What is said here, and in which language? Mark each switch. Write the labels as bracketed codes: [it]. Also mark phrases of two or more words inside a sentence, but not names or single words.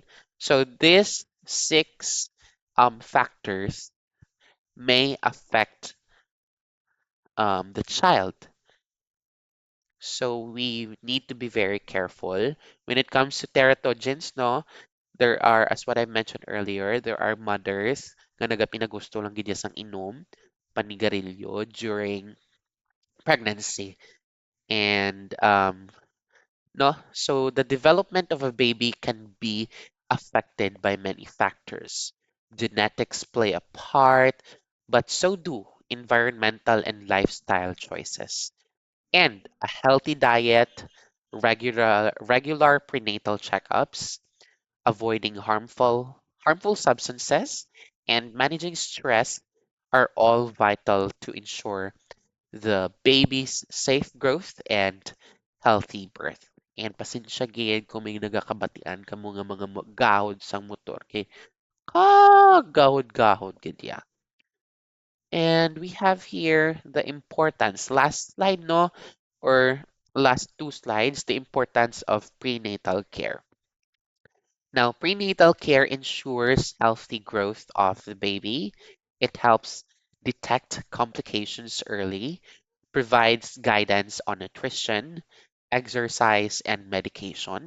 [en] So these 6 factors may affect the child. So we need to be very careful when it comes to teratogens. No, there are, as what I mentioned earlier, there are mothers [hil] nga nagapinagusto lang gid sang inom panigarilyo [en] during pregnancy, and no, so the development of a baby can be affected by many factors. Genetics play a part, but so do environmental and lifestyle choices. And a healthy diet, regular prenatal checkups, avoiding harmful substances, and managing stress are all vital to ensure the baby's safe growth and healthy birth. [hil] And pasensya gid kung may nagakabatian kamo nga mga gahod sang motor kay gahod-gahod gid ya. [en] And we have here the importance. Last slide, no? Or last two slides, the importance of prenatal care. Now, prenatal care ensures healthy growth of the baby. It helps detect complications early, provides guidance on nutrition, exercise, and medication.